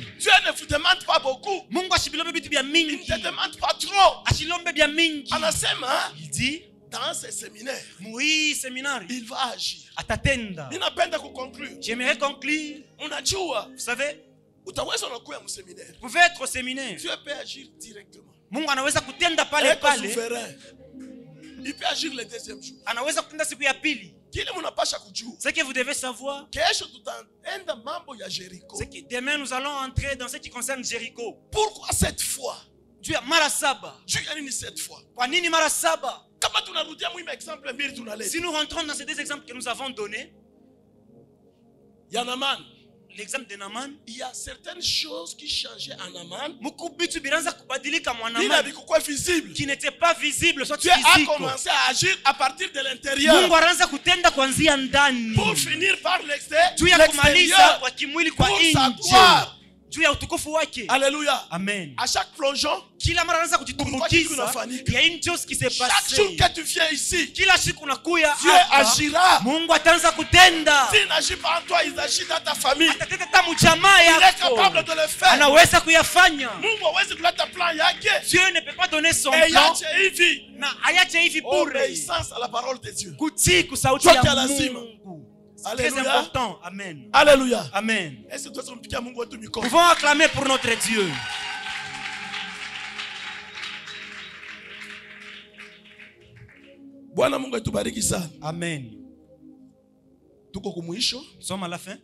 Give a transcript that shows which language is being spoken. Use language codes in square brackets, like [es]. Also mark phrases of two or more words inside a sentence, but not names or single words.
[fr] Dieu ne vous demande pas beaucoup. Il ne te demande pas trop. Il dit, dans ce séminaire, il va agir. J'aimerais conclure. Vous savez, vous pouvez être au séminaire. Dieu peut agir directement. [sw] Mungu anaweza kutenda pale pale. [fr] Il peut agir le deuxième jour. [sw] Anaweza kutenda siku ya pili. [fr] Ce que vous devez savoir, c'est que demain nous allons entrer dans ce qui concerne Jéricho. Pourquoi cette fois? [sw] Dieu mara saba. [fr] Dieu a dit cette fois. [sw] Kwa nini mara saba? [fr] Si nous rentrons dans ces deux exemples que nous avons donnés, l'exemple de Naaman, il y a certaines choses qui changeaient en Naaman qui n'étaient pas visibles. Dieu a commencé à agir à partir de l'intérieur pour finir par l'extérieur pour sa gloire. Alléluia. Amen. À chaque plongeon, [sw] kila mara anaanza kujitumbukiza, [fr] il y a une chose qui s'est passée. Chaque jour que tu viens ici, [sw] kila siku unakuya [fr] Dieu agira. [sw] Mungu ataanza kutenda. [fr] S'il n'agit pas en toi, il agit dans ta famille. [sw] Atatenda tamu jamaa yako. [fr] Il est capable de le faire. [sw] Anaweza kuyafanya. Mungu hawezi kuleta plan yake. [fr] Dieu ne peut pas donner son plan. [sw] Na ayache hivi bure. [fr] Obéissance à la parole de Dieu. [sw] Kutii kusauti ya Mungu. [fr] C'est très important. Amen. Alléluia. Amen. Nous pouvons acclamer pour notre Dieu. Amen. Nous sommes à la fin.